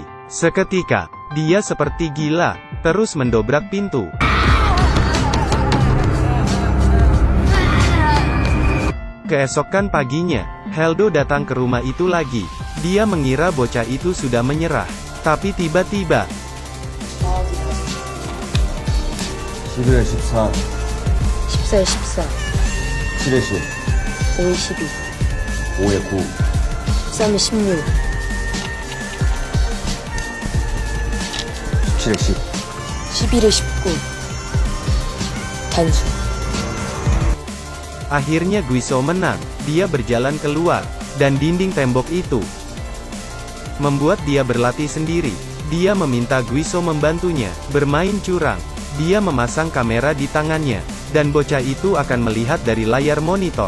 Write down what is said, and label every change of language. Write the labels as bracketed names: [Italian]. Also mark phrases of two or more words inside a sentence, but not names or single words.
[Indonesian] Seketika, dia seperti gila, terus mendobrak pintu. Keesokan paginya, Heldo datang ke rumah itu lagi. Dia mengira bocah itu sudah menyerah. Tapi tiba-tiba, [Korean] 11에 14, 14에 14, 7에 10, 5에 12, 5에 9, 13에 16, 17에 10. 11에 19. 단수. [Indonesian] akhirnya Guiso menang. Dia berjalan keluar, dan dinding tembok itu membuat dia berlatih sendiri. Dia meminta Guiso membantunya bermain curang. Dia memasang kamera di tangannya, dan bocah itu akan melihat dari layar monitor.